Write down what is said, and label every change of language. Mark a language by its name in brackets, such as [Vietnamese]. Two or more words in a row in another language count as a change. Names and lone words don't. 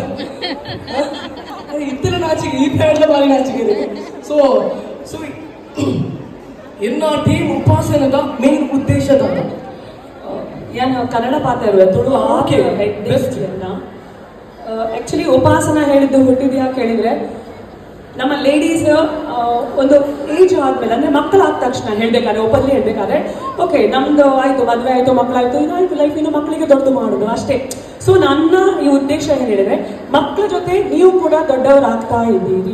[Tulu] ಇತ್ತರ ನಾಚಿಗೆ ಈ ಪ್ಯಾಡ್ಲ ಬಾರಿ ನಾಚಿಗೆ ಸೊ ಸೊ ಎನ್ನ ಟೀಮ್ ಉಪಾಸನದ ಮೇನ್ ಉದ್ದೇಶದ [Kannada] ಏನು ಕನ್ನಡ ಪಾತ್ರ ತುಳು [English] Okay, best. [Kannada] ಆಕ್ಚುಲಿ ಉಪಾಸನ ಹೇಳಿದ್ದು ಹುಟ್ಟಿದ ಯಾಕೆ ಹೇಳಿದ್ರೆ ನಮ್ಮ ಲೇಡೀಸ್ ಒಂದು ಏಜ್ ಆದ್ಮೇಲೆ ಅಂದ್ರೆ ಮಕ್ಕಳಾದ ತಕ್ಷಣ ಹೇಳ್ಬೇಕಾದ್ರೆ ಓಪನ್ಲಿ ಹೇಳ್ಬೇಕಾದ್ರೆ ಓಕೆ ನಮ್ದು ಆಯ್ತು ಮದುವೆ ಆಯ್ತು ಮಕ್ಕಳಾಯ್ತು ಇನ್ನಾಯ್ತು ಲೈಫ್ ಇನ್ನು ಮಕ್ಕಳಿಗೆ ದೊಡ್ಡದು ಮಾಡುದು ಅಷ್ಟೇ. ಸೊ ನನ್ನ ಈ ಉದ್ದೇಶ ಏನ್ ಹೇಳಿದ್ರೆ ಮಕ್ಕಳ ಜೊತೆ ನೀವು ಕೂಡ ದೊಡ್ಡವರಾಗ್ತಾ ಇದ್ದೀರಿ.